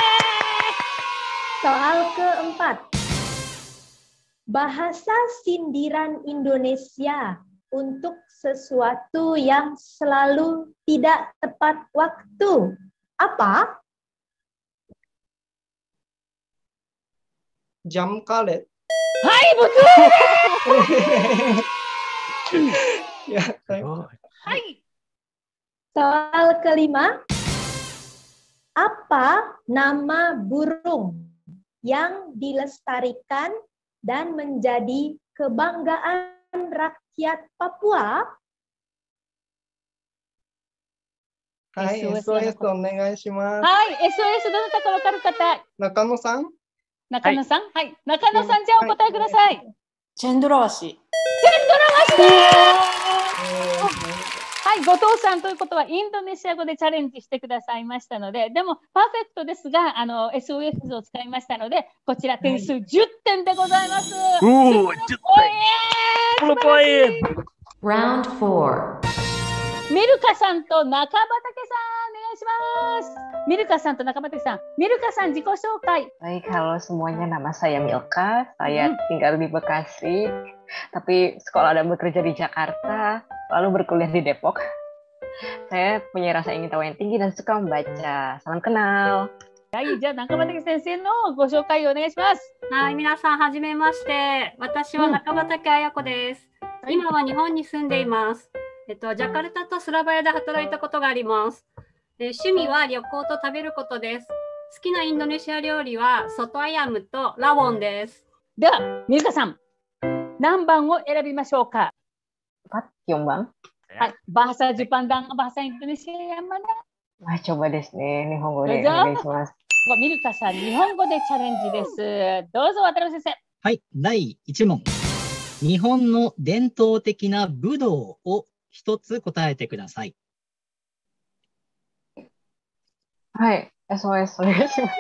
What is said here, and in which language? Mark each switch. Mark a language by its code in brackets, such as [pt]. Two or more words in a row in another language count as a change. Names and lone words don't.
[id] Soal keempat. Bahasa sindiran Indonesia untuk sesuatu yang selalu tidak tepat waktu. Apa? ジャムカレ Hai, betul. [ja] ー。いや、 [id] Hai. Soal kelima, apa nama burung yang dilestarikan dan menjadi kebanggaan rakyat Papua? [ja] はい、SOS お願いします。はい、SOS どなたかわかる方。中野さん中野さん、はい、中野さん、じゃあお答えください。チェンドラワシ。チェンドラワシ。はい、後藤さんということはインドネシア語でチャレンジしてくださいましたので、でもパーフェクトですが、SOS を使いましたので、こちら点数10点でございます。 10ポイント。 Round 4. ミルカさんと中畑さん、お願いします。ミルカさんと中畑さん、ミルカさん自己紹介。 [id] Baik, halo semuanya, nama saya Milka. Saya tinggal di Bekasi, tapi sekolah dan bekerja di Jakarta, lalu berkuliah di Depok. Saya punya rasa ingin tahu yang tinggi dan suka membaca. Salam kenal. [ja] はい、じゃあ中畑先生のご紹介をお願いします。はい、皆さんはじめまして。私は中畑彩子です。今は日本に住んでいます。ジャカルタとスラバヤで働いたことがあります。趣味は旅行と食べることです。好きなインドネシア料理はソトアヤムとラウォンです。では、ミルカさん、何番を選びましょうか。 4番? [id] はい、bahasa Jepang dan bahasa Indonesia yang mana? [ja] Coba desuね。日本語でお願いします。ミルカさん、日本語でチャレンジです。どうぞ、渡辺先生。はい、第1問。日本の伝統的な武道を一つ答えてください。はい、SOS お願いします。